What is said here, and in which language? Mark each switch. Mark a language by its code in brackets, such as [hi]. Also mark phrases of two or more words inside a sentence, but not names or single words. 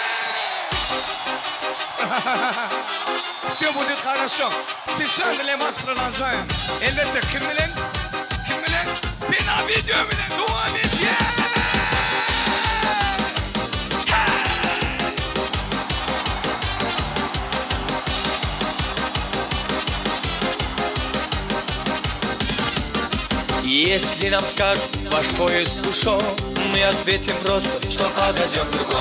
[ru] Все будет хорошо. Специально для вас продолжаем. [tr] Elbette kim bilen? Kim bilen? Bina video bilen. Devam edeceğiz! [ru] Если нам скажут, ваш поезд ушел, мы ответим просто, что подождем другого.